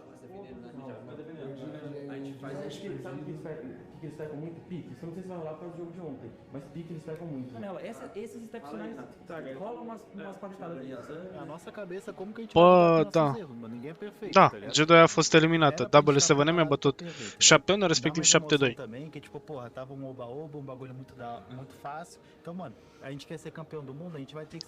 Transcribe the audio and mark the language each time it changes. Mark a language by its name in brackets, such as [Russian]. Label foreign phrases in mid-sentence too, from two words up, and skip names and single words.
[Portuguese] A gente faz. Sabe o que eles pecam muito? Pique. Isso eu não sei se vai rolar por causa do jogo de ontem, mas pique eles pecam muito. Janela, esses steps finais rolam umas paletadas ali. A nossa cabeça, como que a gente [Romanian] Bă, da. [Portuguese] Ninguém é perfeito, [Romanian] Da, [Portuguese] tá ligado? [Romanian] G2 a fost eliminată. W7M a bătut 7-1, respectiv 7-2. [Portuguese] Também, que tipo, porra, tava um oba-oba, um bagulho muito fácil. Então, mano, a gente quer ser campeão do mundo, a gente vai ter que